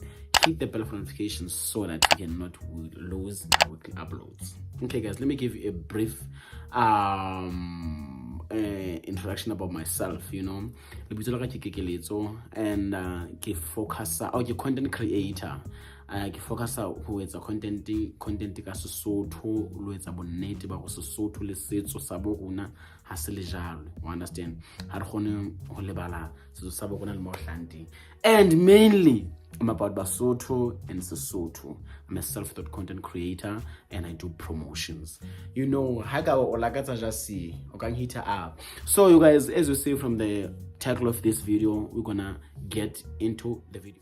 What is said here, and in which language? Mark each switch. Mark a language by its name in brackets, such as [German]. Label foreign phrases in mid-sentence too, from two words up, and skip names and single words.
[English] Hit the bell for notifications so that you cannot lose my weekly uploads. Okay guys, let me give you a brief introduction about myself. You know, and focus content creator. [Southern Sotho] Ke focus ho etsa content ka Sesotho lo etsa bonnete ba go Sesotho le setso sa bo rona ha se le jalo, [English] you understand, [Southern Sotho] ha re gone ho lebala setso sa bo rona le mohlanti. [English] And mainly I'm about Basotho and Sesotho. I'm a self-taught content creator and I do promotions. You know, hit her up. So you guys, as you see from the title of this video, we're gonna get into the video.